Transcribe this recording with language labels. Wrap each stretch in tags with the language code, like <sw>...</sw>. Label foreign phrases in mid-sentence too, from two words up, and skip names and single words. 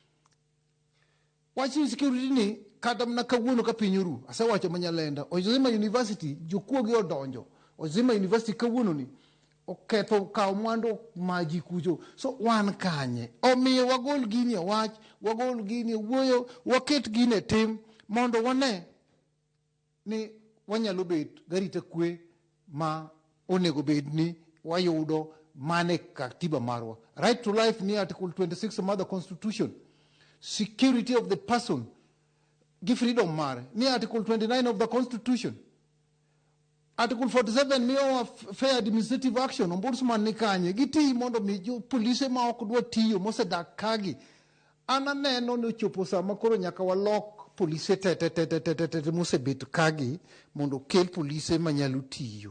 <luo>Wachi security ni kata mna kawuono ka pinyoru asewacho Manyalenda Ozima University jokuogi odonjo, Ozima University kawuono ni oketho kaw mwandu maji kucho, so wan kanye. Omiyo wagol gini wach, wagol gini wuoyo, waket gini tim mondo wane ni wanyalo bet garita kwe ma onego bed ni wayudo mane katiba marwa.</luo> <en>Right to life ni article 26 of the Constitution. Security of the person,</en> <luo>gi freedom mare ni</luo> <en>article 29 of the constitution. Article 47 miyo fair administrative action.</en> <luo>Ombudsman ni kanye giti mondo mi jo police ma ok dwa tiyo mosedak kagi. Ananeno no chopo sama koro nyaka walok police te mosebet kagi mondo kel police manyalo tiyo.</luo>